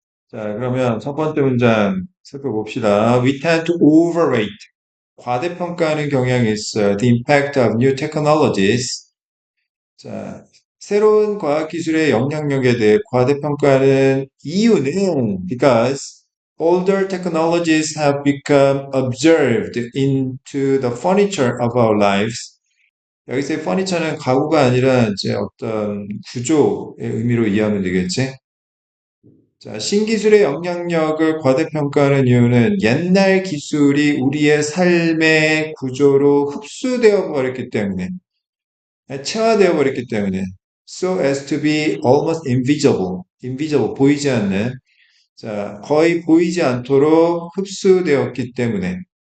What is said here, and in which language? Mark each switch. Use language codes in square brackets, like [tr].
[ko] 자, 그러면 첫 번째 문장 살펴봅시다. [en] We tend to overrate. [ko] 과대평가하는 경향이 있어요. [en] The impact of new technologies. [ko] 자, 새로운 과학기술의 영향력에 대해 과대평가하는 이유는 because [en] older technologies have become observed into the furniture of our lives. [ko] 여기서의 furniture는 가구가 아니라 이제 어떤 구조의 의미로 이해하면 되겠지. 자, 신기술의 영향력을 과대평가하는 이유는 옛날 기술이 우리의 삶의 구조로 흡수되어 버렸기 때문에, 체화되어 버렸기 때문에, [en] so as to be almost invisible, [ko] 보이지 않는, 자, 거의 보이지 않도록 흡수되었기 때문에.